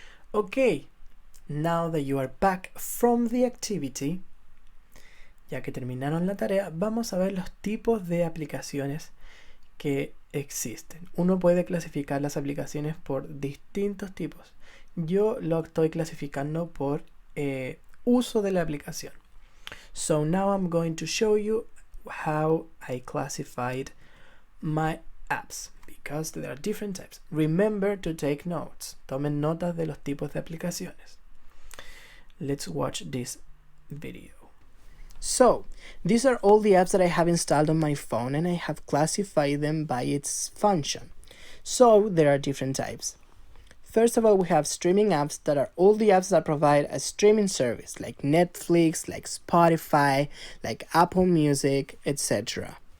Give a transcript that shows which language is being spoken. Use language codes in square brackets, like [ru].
[en] Okay, now that you are back from the activity, [es] ya que terminaron la tarea, vamos a ver los tipos de aplicaciones que existen. Uno puede clasificar las aplicaciones por distintos tipos. Yo lo estoy clasificando por uso de la aplicación. [en] So now I'm going to show you how I classified my apps, because there are different types. Remember to take notes. [es] Tomen notas de los tipos de aplicaciones. [en] Let's watch this video. So, these are all the apps that I have installed on my phone and I have classified them by its function. So, there are different types. First of all, we have streaming apps that are all the apps that provide a streaming service, like Netflix, like Spotify, like Apple Music, etc.